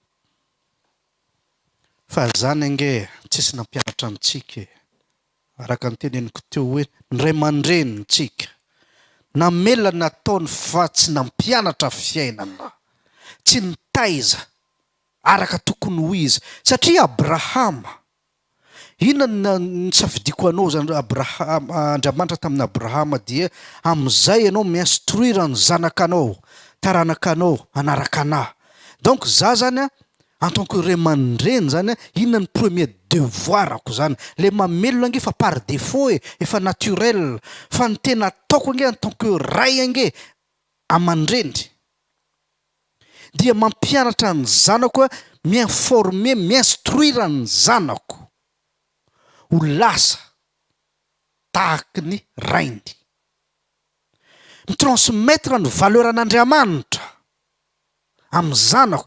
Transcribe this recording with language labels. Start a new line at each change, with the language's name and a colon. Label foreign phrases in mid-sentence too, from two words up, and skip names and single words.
Malagasy: Fa zany ange tsisy nampianatra antsika araka ny teneniko teo hoe ny ray aman-drenintsika namela nataony fa tsy nampianatra fiainana, tsy nitaiza araka tokony ho izy. Satria Abrahama, inona nisafidiko anao zany Andriamanitra tamin'ny Abrahama dia amin'izay ianao mi-instruire ny zanakanao, taranakanao anaraka anahy. Donc za zany
French: en tant que
Malagasy: ray aman-dreny zany inona ny premier devoirako zany, le mamelona ange fa
French: par défaut
Malagasy: efa naturel, fa ny tena ataoko ange
French: en tant que
Malagasy: ray ange aman-dreny dia mampianatra ny zanako, mi-informer, mi-instruire ny zanako ho lasa tahaky ny rainy, mitransmettre ny valeur an'Andriamanitra amin'ny zanako.